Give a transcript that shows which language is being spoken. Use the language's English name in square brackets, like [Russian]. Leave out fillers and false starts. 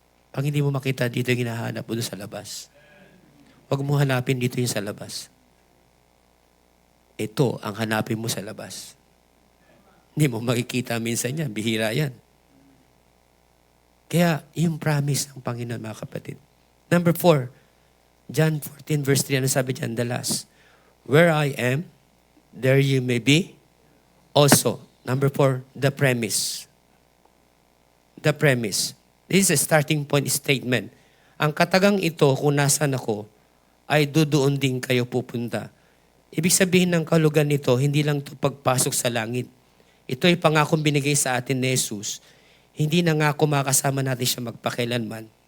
[Filipino] Pag hindi mo makita dito yung hinahanap mo doon sa labas. Huwag mo hanapin dito yung sa labas. Ito ang hanapin mo sa labas. Hindi mo makikita minsan yan, bihira yan. Kaya yung promise ng Panginoon mga kapatid. Number 4, John 14 verse 3, ano sabi dyan? The last. [English] Where I am, there you may be also. Number 4, the premise. The premise. This is a starting point statement. [Filipino] Ang katagang ito, kung nasan ako, ay doon din kayo pupunta. Ibig sabihin ng kalugan nito, hindi lang ito pagpasok sa langit. Ito ay pangakong binigay sa atin ni Jesus. Hindi na nga makasama natin siya magpakailanman.